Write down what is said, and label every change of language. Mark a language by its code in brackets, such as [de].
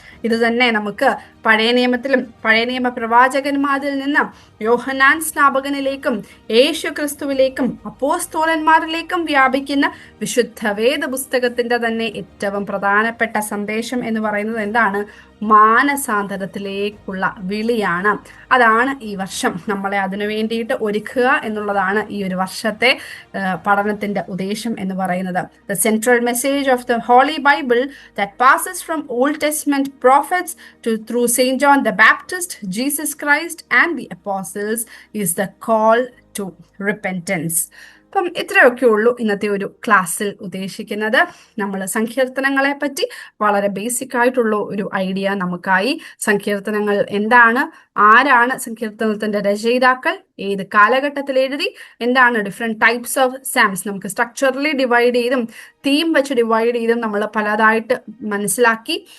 [ml] ഇത് തന്നെ നമുക്ക് പഴയ നിയമത്തിലും പഴയ നിയമ പ്രവാചകന്മാരിൽ നിന്ന് യോഹന്നാൻ സ്നാപകനിലേക്കും യേശു ക്രിസ്തുവിലേക്കും അപ്പോസ്തലന്മാരിലേക്കും വ്യാപിക്കുന്ന വിശുദ്ധ വേദ പുസ്തകത്തിന്റെ തന്നെ ഏറ്റവും പ്രധാനപ്പെട്ട സന്ദേശം എന്ന് പറയുന്നത് എന്താണ്? മാനസാന്തരത്തിലേക്കുള്ള വിളിയാണ്. അതാണ് ഈ വർഷം നമ്മളെ അതിനു വേണ്ടിയിട്ട് ഒരുക്കുക എന്നുള്ളതാണ് ഈ ഒരു വർഷത്തെ പഠനത്തിന്റെ ഉദ്ദേശം എന്ന് പറയുന്നത്. [en] The central message of the Holy Bible that passes from Old Testament prophets through Saint John the Baptist, Jesus Christ and the apostles is the call to repentance. [ml] അപ്പം ഇത്രയൊക്കെ ഉള്ളൂ ഇന്നത്തെ ഒരു ക്ലാസ്സിൽ ഉദ്ദേശിക്കുന്നത്. നമ്മൾ സങ്കീർത്തനങ്ങളെ പറ്റി വളരെ ബേസിക് ആയിട്ടുള്ള ഒരു ഐഡിയ നമുക്കായി. സങ്കീർത്തനങ്ങൾ എന്താണ്, ആരാണ് സങ്കീർത്തനത്തിന്റെ രചയിതാക്കൾ, ഏത് കാലഘട്ടത്തിൽ എഴുതി, എന്താണ് [en] different types of psalms, [ml] നമുക്ക് സ്ട്രക്ചറലി ഡിവൈഡ് ചെയ്തും തീം വെച്ച് ഡിവൈഡ് ചെയ്തും നമ്മൾ പലതായിട്ട് മനസ്സിലാക്കി.